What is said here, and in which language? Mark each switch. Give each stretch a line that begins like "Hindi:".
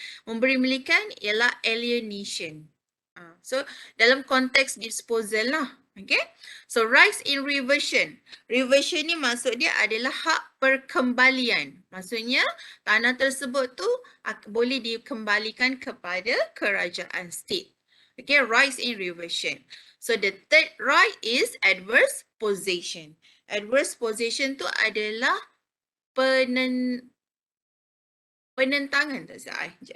Malay: Memberi milikan ialah alienation. So, dalam konteks disposal lah.
English: Okay, so rights in reversion.
Malay: Reversion ni maksud dia adalah hak perkembalian. Maksudnya tanah tersebut tu boleh dikembalikan kepada kerajaan state.
English: Okay, rights in reversion. So the third right is adverse possession.
Malay: Adverse possession tu adalah penentangan tak salah.